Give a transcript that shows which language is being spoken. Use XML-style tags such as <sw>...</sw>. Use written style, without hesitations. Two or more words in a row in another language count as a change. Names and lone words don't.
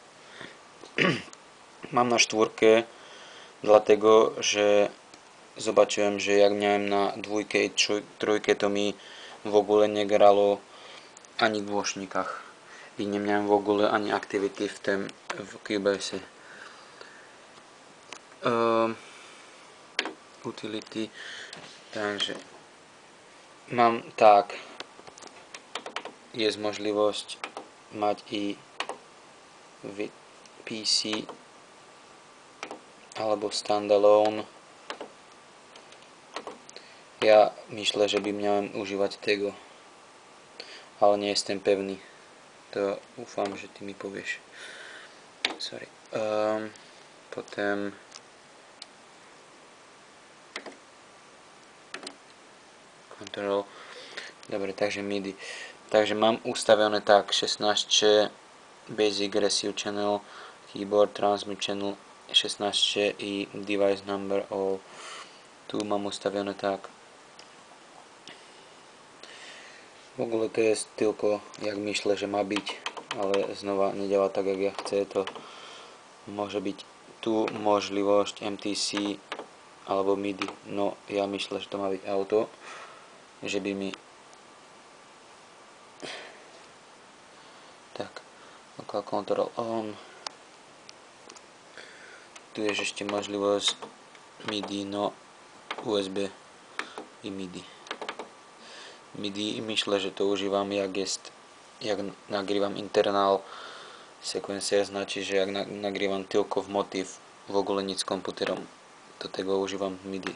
<pl>Mam na czwórkę, dlatego że zobaczyłem, że jak miałem na dwójkę i trójkę, to mi w ogóle nie grało ani w głośnikach i nie miałem w ogóle ani activity w tym w Cubase. Utility,</pl> <sk>takže mám tak,</sk> <pl>jest możliwość</pl> <sk>mať i v PC alebo</sk> <pl>standalone. Ja myślę, że by miałem używać tego, ale nie jestem pewny. To ufam, że ty mi powiesz. Sorry. Potem control. Dobre, takže MIDI.</pl> <sk>Takže mám</sk> <pl>ustawione tak 16</pl> <en>Basic Receive Channel, Keyboard Transmit Channel</en> <pl>16 i</pl> <en>Device Number All.</en> <pl>Tu mám ustawione tak. W ogóle to jest tylko jak myślę, że ma być, ale znova nie działa tak jak ja chcę. To może być tu możliwość MTC albo MIDI. No ja myślę, że to ma być auto, żeby mi tak,</pl> <en>local control on.</en> <pl>Tu jest jeszcze możliwość MIDI, no USB i MIDI. MIDI myślę, że to używam jak nagrywam internal sekwencję, znaczy, że jak nagrywam tylko w motyw, w ogóle nic z komputerem, do tego używam MIDI.</pl>